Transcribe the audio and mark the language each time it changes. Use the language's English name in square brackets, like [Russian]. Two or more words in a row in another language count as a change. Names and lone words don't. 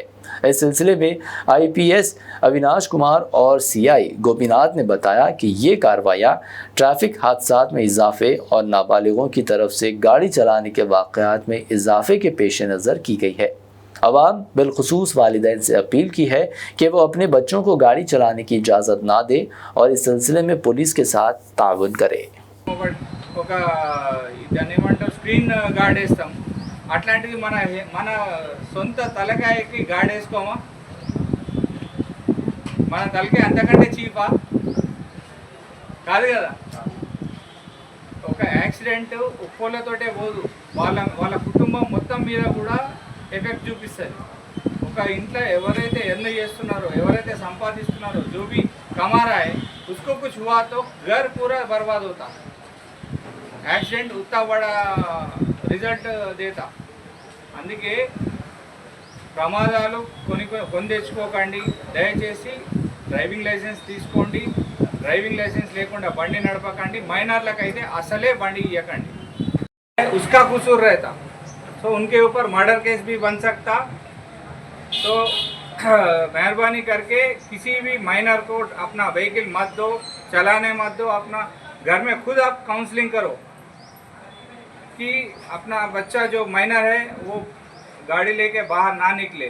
[Urdu] اس سلسلے میں IPS اویناش کمار اور CI گوپی ناتھ نے بتایا کہ یہ کارروائیاں ٹریفک حادثات میں اضافے اور نابالغوں کی طرف سے گاڑی چلانے کے واقعات میں اضافے کے پیش نظر کی گئی ہے. عوام بالخصوص والدین سے اپیل کی ہے کہ وہ اپنے بچوں کو گاڑی چلانے کی اجازت نہ دے اور اس سلسلے میں پولیس کے ساتھ تعاون کرے. [Telugu] ఒక దాన్ని ఏమంటారు [English] screen guard [Telugu] వేస్తాం, అట్లాంటివి మన సొంత తలకాయకి గార్డ్ వేసుకోమా? మన తలకాయ అంతకంటే చీపా కాదు కదా. ఒక యాక్సిడెంట్ ఉప్పోలతోటే పోదు, వాళ్ళ కుటుంబం మొత్తం మీద కూడా ఎఫెక్ట్ చూపిస్తుంది. ఒక ఇంట్లో ఎవరైతే ఎర్న్ చేస్తున్నారో, ఎవరైతే సంపాదిస్తున్నారో, [Urdu] جو بھی کما رہا ہے اس کو کچھ ہوا تو گھر پورا برباد ہوتا. ایکسیڈنٹ اتا بڑا رزلٹ دیتا. [Telugu] అందుకే ప్రమాదాలు కొని తెచ్చుకోకండి. దయచేసి [English] driving license [Telugu] తీసుకోండి. [English] driving license [Telugu] లేకుండా బండి నడపకండి. మైనర్లకు అయితే అసలే బండి ఇవ్వకండి. [Urdu] اس کا قصور رہتا تو ان کے اوپر [English] murder case [Urdu] بھی بن سکتا. تو مہربانی کر کے کسی بھی مائنر کو اپنا وہیکل مت دو، چلانے مت دو. اپنا گھر میں خود آپ کاؤنسلنگ کرو کہ اپنا بچہ جو مائنر ہے وہ گاڑی لے کے باہر نہ نکلے.